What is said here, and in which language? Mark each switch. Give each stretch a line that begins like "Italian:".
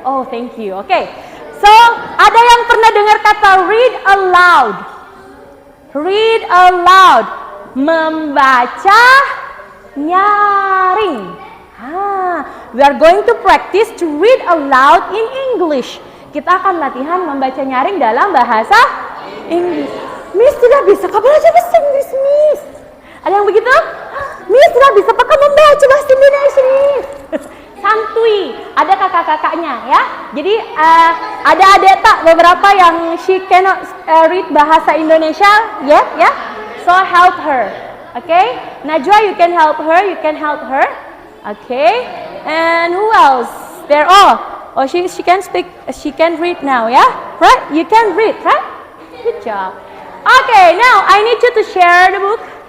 English: Oh, thank you. Okay. So,
Indonesian: ada yang pernah dengar kata
English: read aloud?
Indonesian: Read aloud. Membaca nyaring.
English: We are going to practice to read aloud in English.
Indonesian: Kita akan latihan membaca nyaring dalam bahasa Inggris. Miss tidak bisa, kamu aja bahasa Inggris, Miss. Ada yang begitu? Miss tidak bisa, pakai membaca bahasa Indonesia, Miss. Santuy, ada kakak-kakaknya ya. Jadi ada adik tak beberapa yang
English: she cannot read
Indonesian: bahasa Indonesia, ya.
English: So help her, okay? Najwa, you can help her, okay? And who else? There, she can speak, she can read now, ya, right? You can read, right? Good job. Okay, now I need you to share the book.